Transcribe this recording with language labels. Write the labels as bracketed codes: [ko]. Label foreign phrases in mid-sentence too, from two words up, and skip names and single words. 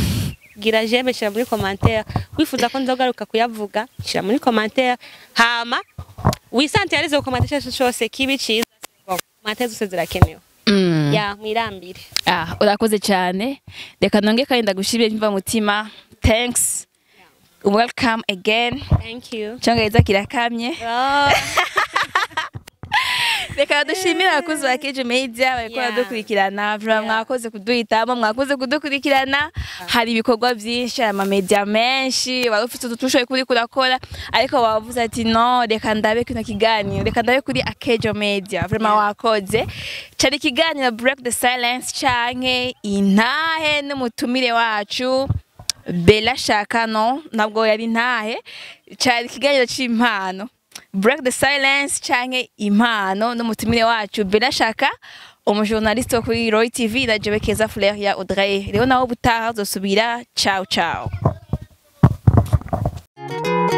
[rn] Gira j'aime shira muri commentaire. Wifuza ko nzogaruka kuyavuga shira muri commentaire. Hama wisantiyarize ku commentaire cyose kibi ciza. Commentaire zose zirakenewe. Ya mwirambire. Urakoze cyane. Reka nonge kandi ndagushimye mva mutima. [en] Thanks. Welcome again. Thank you. [rn] Cyongereza kirakamye. Reka dushimira abakozi ba Keje Media bariko badukurikirana. Mwakoze kuduhitamo, mwakoze kudukurikirana. Hari ibikorwa byinshi, ama media menshi, barufite utushoye kuri kurakora, ariko bavuze ati no, reka ndabe kino kiganiro, reka ndabe kuri Keje Media. Vraiment wakoze. Cyari ikiganiro Break the Silence canke intahe n'umutumire wacu. Bella Shaka no, nabwo yari intahe. Cyari ikiganiro c'impano. Break the Silence canke impano n'umutumire wacu Bella Shaka umujournaliste wo kuri Roy TV na jewe Keza Fleur ya Audrey. Rero naho butaha uzosubira. [it] Ciao ciao.